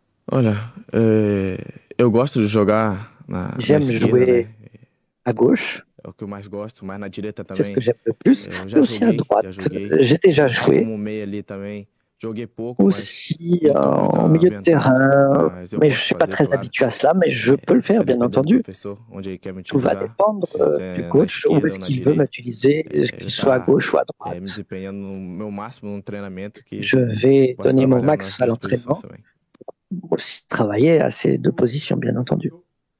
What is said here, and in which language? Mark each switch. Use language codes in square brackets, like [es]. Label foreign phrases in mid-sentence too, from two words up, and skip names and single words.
[pt] Olha, eu gosto de jogar na esquerda, [fr] jouer à gauche. [pt] É o que eu mais gosto, mas na direita [fr] C'est ce [pt] também. [fr] que j'aime le plus. Mais aussi à droite. J'ai déjà joué. [pt] Como meia ali também. Joguei pouco, [fr] Aussi en milieu de terrain. Mais je suis pas très habitué à cela, mais je peux le faire, bien entendu. Tout va dépendre du coach, où est-ce qu'il veut m'utiliser, qu'il soit à gauche ou à droite. Je vais donner mon max à l'entraînement pour aussi travailler à ces deux positions, bien entendu.